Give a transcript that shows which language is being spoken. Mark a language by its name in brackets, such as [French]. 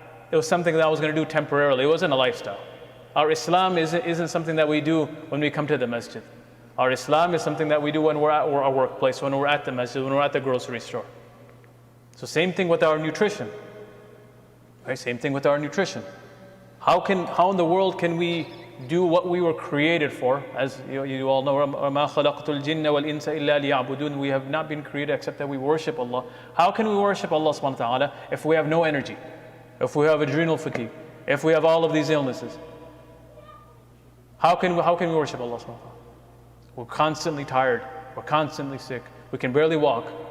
[English] It was something that I was going to do temporarily. It wasn't a lifestyle. Our Islam isn't something that we do when we come to the masjid. Our Islam is something that we do when we're at our workplace, when we're at the masjid, when we're at the grocery store. So same thing with our nutrition. Right? Same thing with our nutrition. How in the world can we do what we were created for? As you all know, [Arabic] وَمَا خَلَقْتُ الْجِنَّ وَالْإِنسَ إِلَّا لِيَعْبُدُونَ. [English] We have not been created except that we worship Allah. How can we worship Allah subhanahu wa ta'ala if we have no energy? If we have adrenal fatigue? If we have all of these illnesses? How can we worship Allah subhanahu wa ta'ala? We're constantly tired. We're constantly sick. We can barely walk.